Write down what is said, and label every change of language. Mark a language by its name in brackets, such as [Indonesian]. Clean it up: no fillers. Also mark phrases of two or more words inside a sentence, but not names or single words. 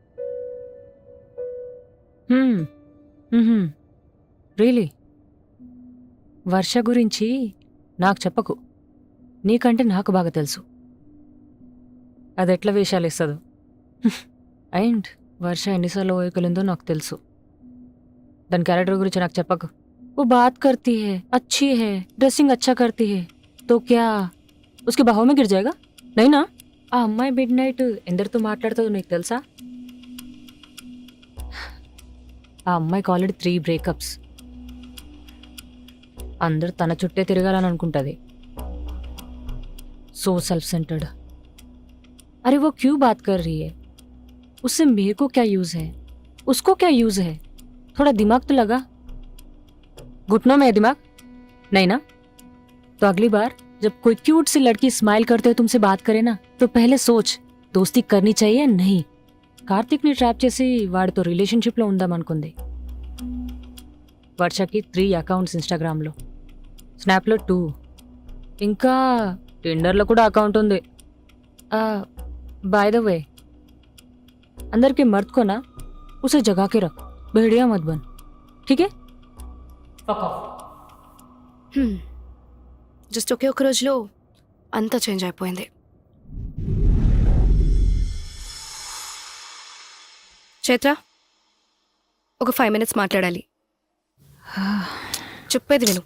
[Telugu] రియలీ? వర్ష గురించి నాకు చెప్పకు, నీకంటే నాకు బాగా తెలుసు అది ఎట్లా వేషాలు ఇస్తుందో. అండ్ వర్ష ఎన్నిసార్లు ఓయకలిందో నాకు తెలుసు. దాని క్యారెక్టర్ గురించి నాకు చెప్పకు. [Hindi] वो बात करती है, अच्छी है, ड्रेसिंग अच्छा करती है, तो क्या उसके बाहों में गिर जाएगा? नहीं ना? [Telugu] ఆ అమ్మాయి మిడ్ నైట్ ఎందరితో మాట్లాడుతుందో నీకు తెలుసా? ఆ అమ్మాయికి [English] already 3 breakups. [Telugu] అందరు తన చుట్టే తిరగాలని అనుకుంటుంది. [English] so self centered. [Hindi] अरे वो क्यों बात कर रही है? उससे मेरे को क्या यूज है, उसको क्या यूज है? थोड़ा दिमाग तो लगा. घुटनों में है दिमाग? नहीं ना? तो अगली बार जब कोई क्यूट सी लड़की स्माइल करते हुए तुमसे बात करे ना, तो पहले सोच दोस्ती करनी चाहिए या नहीं. [Telugu] కార్తీక్ ని ట్రాప్ చేసి వాడితో రిలేషన్షిప్లో ఉందామనుకుంది. వర్షకి 3 అకౌంట్స్ ఇన్స్టాగ్రామ్లో, స్నాప్లో 2, ఇంకా టిండర్లో కూడా అకౌంట్ ఉంది. [English] by the way, [Hindi] अंदर के मर्द को ना उसे जगा के रख, भेड़िया मत बन, ठीक है? [Telugu] జస్ట్ ఒకే ఒక రోజులో అంతా చేంజ్ అయిపోయింది. చైత్ర, ఒక 5 minutes మాట్లాడాలి. చెప్పేది విను.